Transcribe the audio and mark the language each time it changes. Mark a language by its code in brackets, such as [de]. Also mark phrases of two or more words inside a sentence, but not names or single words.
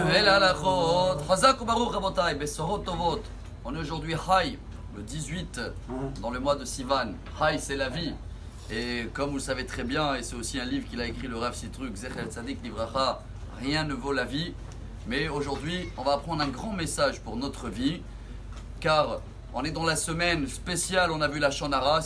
[he] halachot. חזק וברוך רבותיי, בשורות טובות. [fr] On est aujourd'hui Hay, le 18, dans le mois de Sivan. Hay, c'est la vie. Et comme vous le savez très bien, et c'est aussi un livre qu'il a écrit, le Rav Sitruk, [he] זכר צדיק לברכה, [fr] rien ne vaut la vie. Mais aujourd'hui, on va apprendre un grand message pour notre vie, car on est dans la semaine spéciale, on a vu la Shonara.